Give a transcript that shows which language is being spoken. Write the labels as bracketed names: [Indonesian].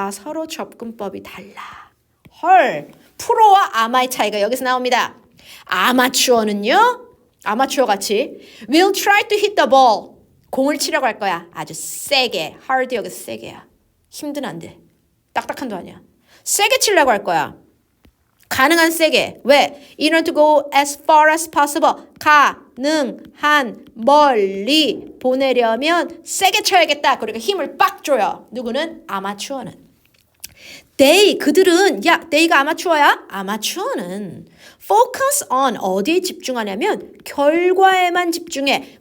[Korean] 서로 접근법이 달라. 헐. 프로와 아마의 차이가 여기서 나옵니다. 아마추어는요. 아마추어 같이 [English] will try to hit the ball. [Korean] 공을 치려고 할 거야. 아주 세게. hard 여기서 세게야. 힘든 안 돼. 딱딱한도 아니야. 세게 치려고 할 거야. 가능한 세게. 왜? [English] In order to go as far as possible. [Korean] 가능한 멀리 보내려면 세게 쳐야겠다. 그러니까 힘을 빡 줘요. 누구는? 아마추어는. 그들은 they가 아마추어야? 아마추어는 [English] focus on [Korean] 어디에 집중하냐면 결과에만 집중해.